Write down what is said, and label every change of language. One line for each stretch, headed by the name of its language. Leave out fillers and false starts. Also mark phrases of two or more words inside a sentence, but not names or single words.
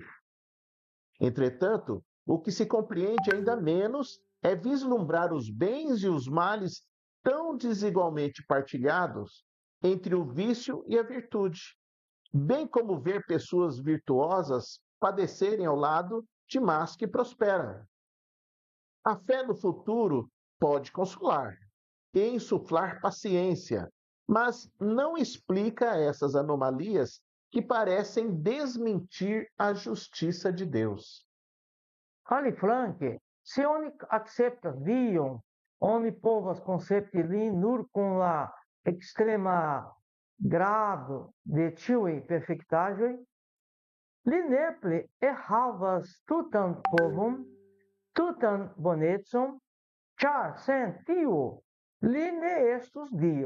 Portuguese: Entretanto, o que se compreende ainda menos é vislumbrar os bens e os males tão desigualmente partilhados entre o vício e a virtude, bem como ver pessoas virtuosas padecerem ao lado de más que prosperam. A fé no futuro pode consolar e insuflar paciência, mas não explica essas anomalias que parecem desmentir a justiça de Deus.
Esperanto: Aliflanque, se oni acceptas Dion, oni povas koncepti lin nur kun la ekstrema grado de ĉiuj perfektaĵoj, li nepre havas tutan povon, tutan bonecon, ĉar sen tiu li ne estus Dio.